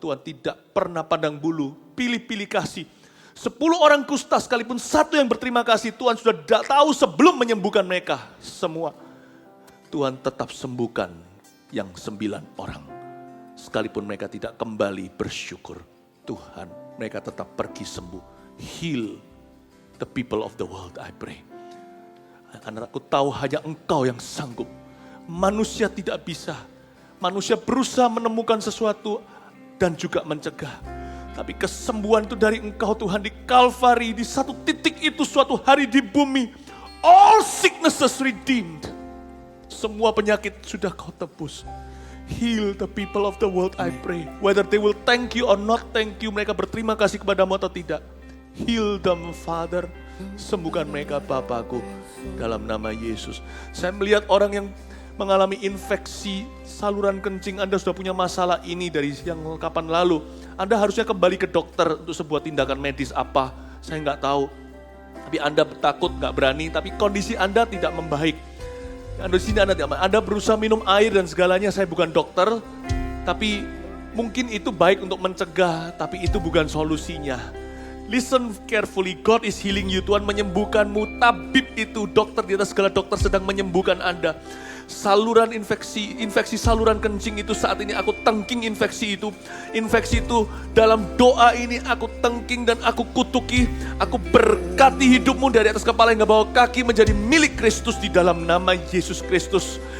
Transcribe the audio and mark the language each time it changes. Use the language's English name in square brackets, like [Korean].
[Indonesian] Tuhan tidak pernah pandang bulu, pilih-pilih kasih. 10 orang kusta sekalipun satu yang berterima kasih, Tuhan sudah tahu sebelum menyembuhkan mereka semua. Tuhan tetap sembuhkan yang 9 orang. Sekalipun mereka tidak kembali bersyukur, Tuhan, mereka tetap pergi sembuh. [English] Heal the people of the world, I pray. [Indonesian] Karena aku tahu hanya Engkau yang sanggup. Manusia tidak bisa. Manusia berusaha menemukan sesuatu dan juga mencegah. Tapi kesembuhan itu dari Engkau Tuhan di Kalvari, di satu titik itu suatu hari di bumi. [English] All sicknesses redeemed. [Indonesian] Semua penyakit sudah Kau tebus. [English] Heal the people of the world, I pray. Whether they will thank you or not thank you, [Indonesian] mereka berterima kasih kepadamu atau tidak. [English] Heal them, Father. [Indonesian] Sembuhkan mereka, Bapakku, dalam nama Yesus. Saya melihat orang yang mengalami infeksi saluran kencing. Anda sudah punya masalah ini dari yang kapan lalu. Anda harusnya kembali ke dokter untuk sebuah tindakan medis apa. Saya nggak tahu. Tapi Anda takut, nggak berani. Tapi kondisi Anda tidak membaik. Di sini Anda berusaha minum air dan segalanya. Saya bukan dokter, tapi mungkin itu baik untuk mencegah, tapi itu bukan solusinya. [English] Listen carefully, God is healing you. [Indonesian] Tuhan menyembuhkanmu. Tabib itu, dokter di atas segala dokter sedang menyembuhkan Anda. Saluran infeksi saluran kencing itu saat ini aku tengking infeksi itu. Infeksi itu dalam doa ini aku tengking dan aku kutuki. Aku berkati hidupmu dari atas kepala hingga bawah kaki menjadi milik Kristus di dalam nama Yesus Kristus.